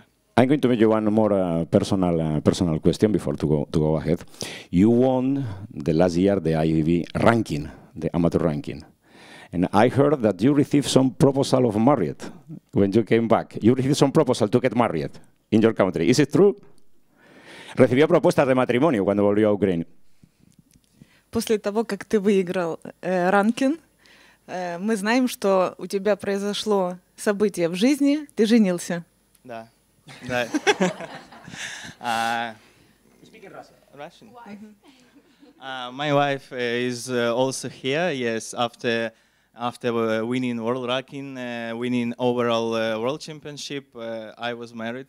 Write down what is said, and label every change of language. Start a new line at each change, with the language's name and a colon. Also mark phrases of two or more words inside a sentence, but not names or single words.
English: I'm going to make you one more personal question before to go ahead. You won the last year the IFBB ranking, the amateur ranking. And I heard that you received some proposal of marriage when you came back. You received some proposal to get married in your country. Is it true?
Spanish: Recibió propuestas de matrimonio cuando volvió a Ucrania.
Russian: После того, как ты выиграл ранкинг, мы знаем, что у тебя произошло событие в жизни, ты женился. Да.
English: Speak in Russian. My wife is also here. Yes, after winning world ranking, winning overall world championship, I was married.